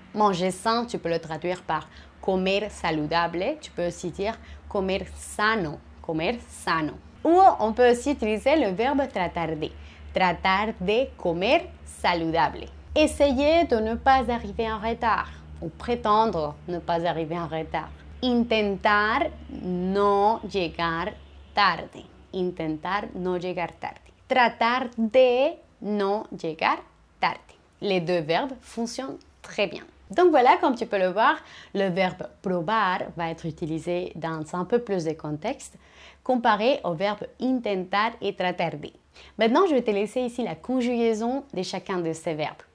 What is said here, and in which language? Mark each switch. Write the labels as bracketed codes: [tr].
[fr] Manger sain, tu peux le traduire par [es] comer saludable. [fr] Tu peux aussi dire [es] comer sano, comer sano. [fr] Ou on peut aussi utiliser le verbe [es] tratar de comer saludable. [fr] Essayez de ne pas arriver en retard ou prétendre ne pas arriver en retard. [es] Intentar no llegar tarde. Intentar no llegar tarde. Tratar de no llegar tarde. [fr] Les deux verbes fonctionnent très bien. Donc voilà, comme tu peux le voir, le verbe probar va être utilisé dans un peu plus de contexte comparé au verbe intentar et tratar de. Maintenant, je vais te laisser ici la conjugaison de chacun de ces verbes.